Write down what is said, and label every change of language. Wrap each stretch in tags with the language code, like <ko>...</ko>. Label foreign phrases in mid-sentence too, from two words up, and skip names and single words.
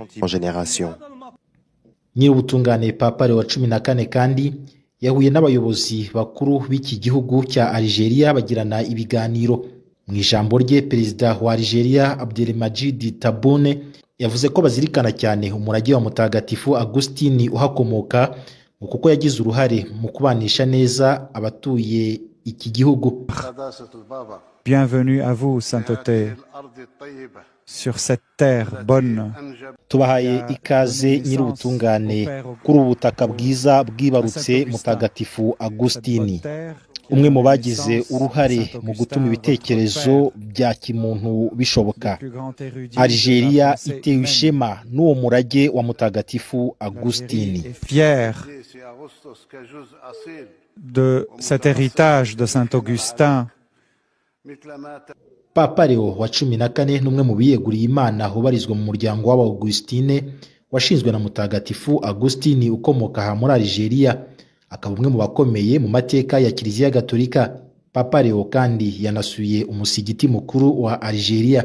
<rw>Nyir'ubutungane Papa Leo wa 14 kandi yahuye n'abayobozi bakuru b'iki gihugu cya Algeria bagirana ibiganiro. Mu ijambo rye, perezida wa Algeria Abdelmadjid Tebboune yavuze ko bazirikana cyane umurage wa Mutagatifu Augustine uhakomoka, kuko yagize uruhare mu kubanisha neza abatuye iki gihugu.</rw> <fr>Bienvenue à vous, Sainteté, sur cette terre bonne.</fr> <rw>Tubahaye ikaze nyir'ubutungane kuri ubu butaka bwiza bwibarutse Mutagatifu Augustine, umwe mu bagize uruhare mu gutuma ibitekerezo bya kimuntu bishoboka. Algeria itewe ishema n'uwo murage wa Mutagatifu Augustine.</rw> <fr>Fier de cet héritage de Saint Augustin.</fr> <rw>Papa Leo wa 14 n'umwe mu biyeguriye Imana ubarizwa mu muryango w'Augustine washinzwe na Mutagatifu Augustine ukomoka aha muri Algeria, akaba umwe mu bakomeye mu mateka ya Kiliziya Gatolika. Papa Leo kandi yanasuye umusigiti mukuru wa Algeria.</rw>